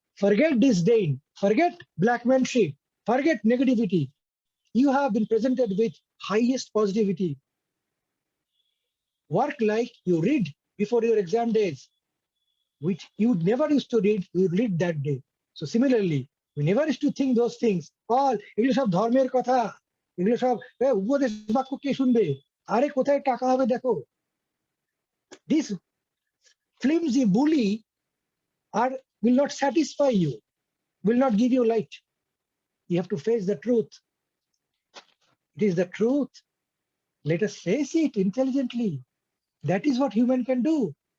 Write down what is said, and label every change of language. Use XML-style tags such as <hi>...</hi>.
<en>Forget disdain, forget blackmanship, forget negativity. You have been presented with highest positivity. Work like you read before your exam days, which you never used to read, you read that day. So similarly, we never used to think those things. All</en> <bn>এগুলো সব ধর্মের কথা, এগুলো সব উপদেশ বাক্য কে শুনবে? আরে কোথায় টাকা হবে দেখো।</bn> <en>This flimsy bully will not satisfy you, will not give you light. You have to face the truth. It is the truth. Let us face it intelligently. That is what human can do.</en>